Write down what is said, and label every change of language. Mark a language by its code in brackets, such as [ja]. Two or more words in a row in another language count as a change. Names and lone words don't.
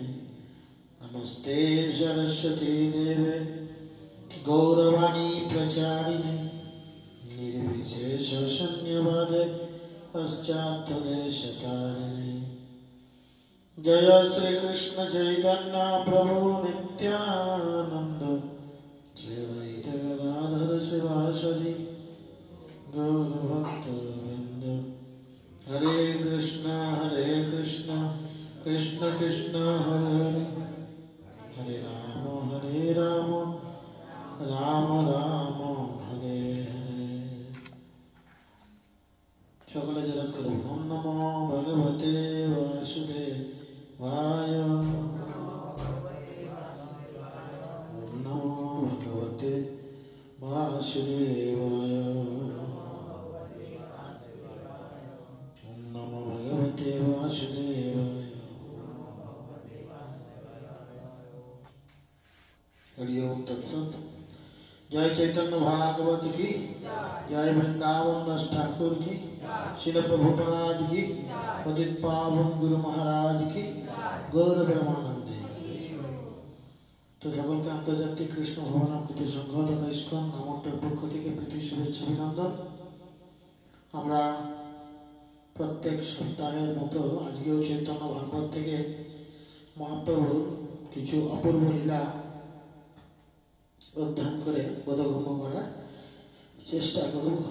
[sa] नमस्ते सरस्वती देवे गौरवाणी प्रचारिणे निर्विशेष शून्यवादे पश्चात्तदेशतारिणे। जय श्री कृष्ण चैतन्य प्रभु नित्यानंद श्री अद्वैत गदाधर शिवासदि गौर भक्तवृंद। हरे कृष्ण कृष्ण कृष्ण हरे हरे हरे राम राम राम हरे हरे। [bn] সকলে জেরান করুন। [sa] ওম নমো ভগবতে বাসুদেবায়। ওম নমো ভগবতে বাসুদেবায়। ওম নমো ভগবতে বাসুদেবায়। हरि ओम तत्सत। [hi] जय चैतन्य भागवत की जय, वृंदावन दास ठाकुर की, श्रील प्रभुपाद की, पतित पावन गुरु महाराज की, गौर ब्रह्मानंदे। [bn] तो সকলকে আন্তর্জাতিক কৃষ্ণ ভবনামৃত সংঘ তথা ইস্কন নামটের পক্ষ থেকে প্রীতি শুভেচ্ছা অভিনন্দন। আমরা প্রত্যেক সপ্তাহের মতো আজকেও চৈতন্য ভাগবত থেকে মহাপ্রভুর কিছু অপূর্ব লীলা অধ্যয়ন করে বোধগম্য করার চেষ্টা করব।